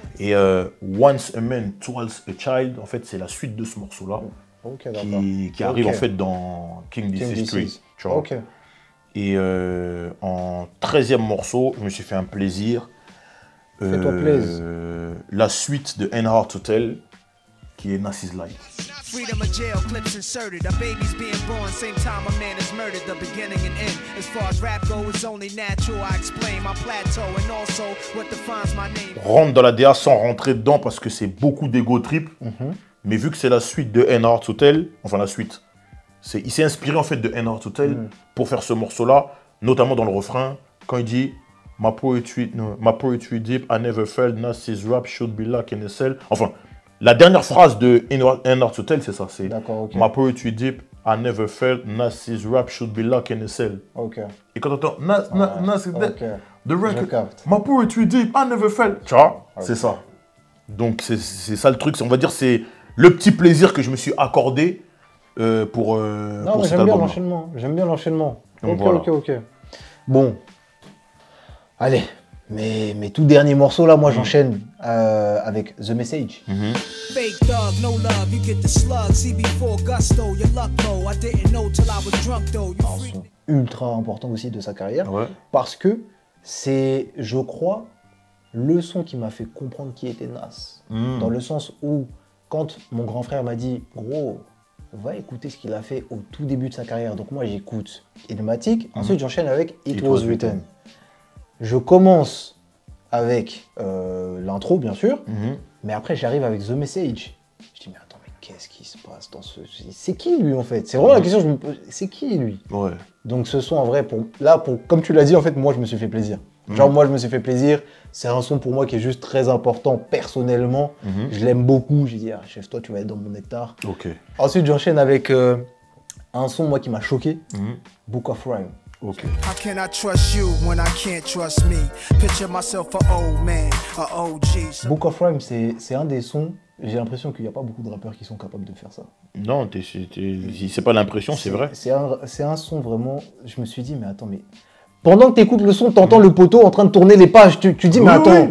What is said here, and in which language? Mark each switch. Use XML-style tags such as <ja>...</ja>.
<fr>Et Once a Man, Twice a Child, en fait, c'est la suite de ce morceau-là Ok, d'accord. qui arrive Ok. en fait dans King King Disease 3. Disease. Tu vois. Ok. Et en 13e morceau, je me suis fait un plaisir. Fais-toi plaisir. La suite de Enhart Hotel, qui est Nas's Life.</fr> <en>Freedom of jail, clips inserted. A baby's being born, same time a man is murdered. The beginning and end. As far as rap goes, it's only natural. I explain my plateau and also what defines my name.</en> <fr>Rentre dans la DA sans rentrer dedans parce que c'est beaucoup d'ego trip. Mais vu que c'est la suite de Enhart Hotel, enfin la suite, il s'est inspiré en fait de Enhart Hotel pour faire ce morceau-là, notamment dans le refrain, quand il dit</fr> <en>My poetry deep, I never felt Nas's rap should be like in a cell.</en> <fr>Enfin, la dernière phrase de Enhart Hotel, c'est ça, c'est D'accord, ok.</fr> <en>My poetry deep, I never felt Nas's rap should be like in a cell.</en> <fr>Ok. Et quand t'entends Nas is dead, Ok.</fr> <en>the record,</en> <fr>capte.</fr> <en>My poetry deep, I never felt.</en> <fr>Tu vois, c'est ça. Donc c'est ça le truc, on va dire c'est le petit plaisir que je me suis accordé pour Non, mais cet j'aime bien album. l'enchaînement. J'aime bien l'enchaînement. Donc Ok, voilà. ok. Bon. Allez, mes tout derniers morceaux là, moi j'enchaîne avec The Message.</fr> <en>Fake thug, no love, you get the slug. CB4 gusto, your luck low. I didn't know till I was drunk though. You</en> <fr>Un son ultra important aussi de sa carrière. Ouais. Parce que c'est, je crois, le son qui m'a fait comprendre qui était Nas. Dans le sens où, quand mon grand frère m'a dit, gros, va écouter ce qu'il a fait au tout début de sa carrière. Donc moi j'écoute Illmatic, ensuite j'enchaîne avec It Was Written. Je commence avec l'intro bien sûr, mais après j'arrive avec The Message. Je dis mais attends, mais qu'est-ce qui se passe dans ce... C'est qui lui en fait? C'est vraiment la question que je me pose, c'est qui lui? Ouais. Donc ce son en vrai, comme tu l'as dit en fait, moi je me suis fait plaisir. Genre moi je me suis fait plaisir, c'est un son pour moi qui est juste très important personnellement. Je l'aime beaucoup, j'ai dit ah, chef toi tu vas être dans mon nectar. Ok. Ensuite j'enchaîne avec un son moi qui m'a choqué, Book of Rhyme. Ok.</fr> <en>How can I trust you when I can't trust me? Picture myself an old man, a OG.</en> <fr>Book of Rhyme c'est un des sons, j'ai l'impression qu'il n'y a pas beaucoup de rappeurs qui sont capables de faire ça. Non, c'est pas l'impression, c'est vrai. C'est un son vraiment, je me suis dit mais attends mais... Pendant que tu écoutes le son, tu entends le poteau en train de tourner les pages, tu dis mais attends,</fr>